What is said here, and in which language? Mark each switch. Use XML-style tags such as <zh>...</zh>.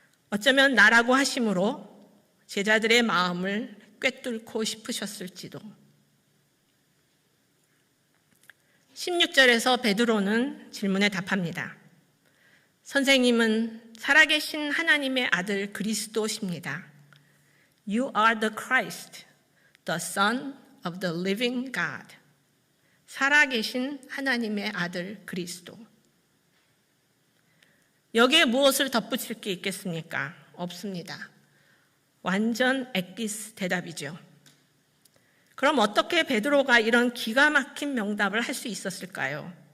<ko>어쩌면 나라고 하심으로 제자들의 마음을 꿰뚫고 싶으셨을지도. 16절에서 베드로는 질문에 답합니다. 선생님은 살아계신 하나님의 아들 그리스도십니다.</ko> <en>You are the Christ, the Son of the living God.</en> <ko>살아계신 하나님의 아들 그리스도. 여기에 무엇을 덧붙일 게 있겠습니까? 없습니다. 완전 엑기스 대답이죠. 그럼 어떻게 베드로가 이런 기가 막힌 명답을 할 수 있었을까요?</ko>